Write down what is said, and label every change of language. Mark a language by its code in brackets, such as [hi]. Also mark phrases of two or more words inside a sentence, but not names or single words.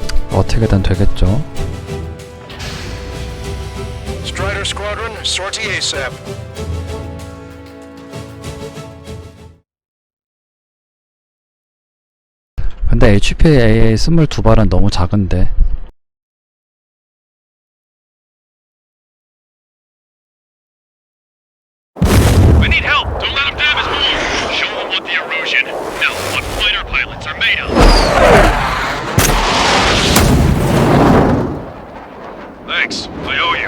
[ko] 어떻게든 되겠죠. [fr] Strider Squadron, sortie ASAP. [ko] 근데 HPAA 22발은 너무 작은데. [en] We need help! Don't let them damage more! Show them what the erosion, no, what fighter pilots are made of! Thanks, I owe you.